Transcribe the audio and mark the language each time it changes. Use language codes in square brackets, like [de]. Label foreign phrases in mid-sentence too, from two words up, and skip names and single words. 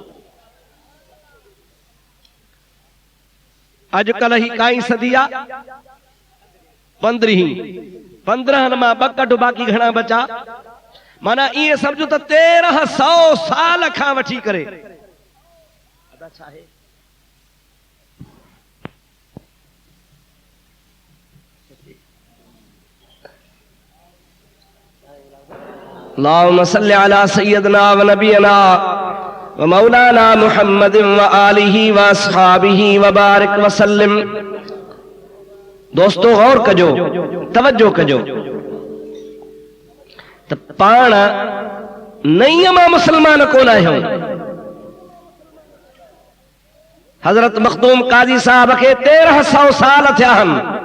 [sd] अॼुकल्ह ही काई सदी आहे? 15 मां 2 कट बाक़ी घणा बचा? माना इहे सम्झो त 1300 साल खां वठी करे [hi] अच्छा है [ar] اللهم صل على سيدنا ونبينا ومولانا محمد وآله وأصحابه وبارك وسلم. [sd] दोस्तों गौर कजो, तवज्जो कजो। त पाण नईं मां मुसलमान कोन आहियूं। हजरत मखदूम काजी साहब खे 1300 साल थिया आहिनि।